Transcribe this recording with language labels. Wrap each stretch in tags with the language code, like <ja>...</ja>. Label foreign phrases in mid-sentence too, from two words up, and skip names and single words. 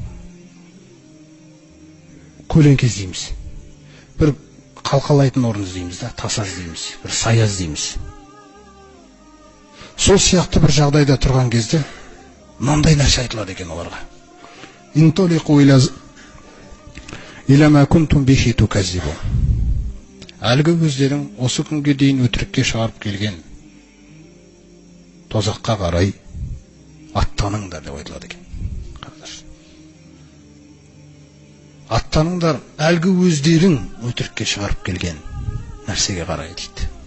<kk>Көлеңке іздейміз. Бір қалқалайтын орын іздейміз да, таса іздейміз, бір сая іздейміз. Сол сияқты бір жағдайда тұрған кезде мынандай нәрсе айтылады екен оларға.</kk> <ar>انطلقوا إلى ما كنتم به تكذبون.</ar> <kk>Әлгі өздерің осы күнге дейін өтірікке шығарып келген тозаққа қарай аттаныңдар деп айтылады екен. Аттаныңдар, әлгі өздерің өтірікке шығарып келген нәрсеге қарай дейді.</kk>